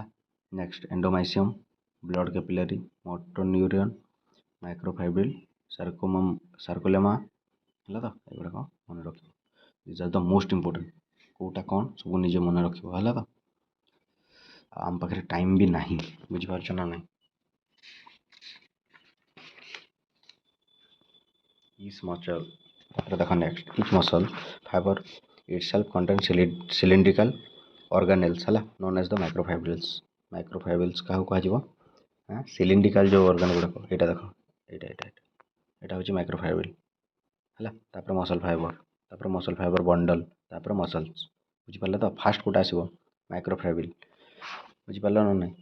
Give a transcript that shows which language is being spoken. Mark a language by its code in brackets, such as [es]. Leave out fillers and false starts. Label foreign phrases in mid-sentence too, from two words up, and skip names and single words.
[en] next endomysium, blood capillary, motor neuron, microfibril, sarcolemma ହେଲା। [or] ତ ଏଗୁଡ଼ାକ ମନେ ରଖିବ। [en] this are the most important. [or] କେଉଁଟା କ'ଣ ସବୁ ନିଜେ ମନେ ରଖିବ ହେଲା। ତ ଆମ ପାଖରେ ଟାଇମ୍ ବି ନାହିଁ, ବୁଝିପାରୁଛ ନା ନାହିଁ? [en] Each muscle, ଦେଖ ନେକ୍ସଟ each muscle fiber itself contains cylindrical organelles ହେଲା, known as the microfibrils। [or] କାହାକୁ କୁହାଯିବ? ସିଲିଣ୍ଡ୍ରିକାଲ ଯେଉଁ ଅର୍ଗାନ ଗୁଡ଼ାକ ଏଇଟା ଦେଖ, ଏଇଟା ହେଉଛି ମାଇକ୍ରୋଫାଇବ୍ରିଲ୍ ହେଲା। ତାପରେ [en] muscle fiber bundle, [or] ତାପରେ ମସଲ୍ସ, ବୁଝିପାରିଲ ତ? ଫାର୍ଷ୍ଟ କେଉଁଟା ଆସିବ? ମାଇକ୍ରୋଫାଇବ୍ରିଲ୍, ବୁଝିପାରିଲ ନା ନାହିଁ?